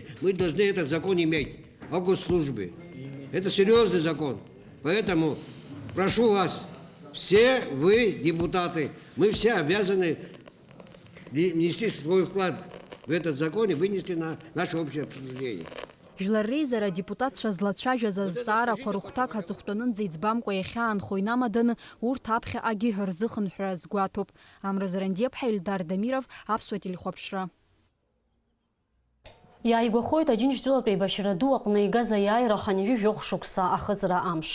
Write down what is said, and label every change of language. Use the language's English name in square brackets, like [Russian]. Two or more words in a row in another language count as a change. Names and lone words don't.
[Russian] Мы должны этот закон иметь о госслужбе. Это серьезный закон. Поэтому прошу вас, все вы, депутаты, мы все обязаны внести свой вклад в этот закон и вынести на наше общее обсуждение. [Abkhazian] Жәлар реизара депутатцәа злацәажәаз азҵаарақәа рыхәҭак аҵыхәтәанынӡа иӡбамкәа иахьаанхо инамаданы урҭ аԥхьаҟагьы рзыхынҳәра азгәаҭоуп. Амра Зарандиаԥҳа, Ильдар Дамиров, аԥсуа телехәаԥшра. Иааигәахоит Аџьынџьтәылатәи еибашьра ду аҟны игаз аиааира ханҩажәи шықәса ахыҵра амш.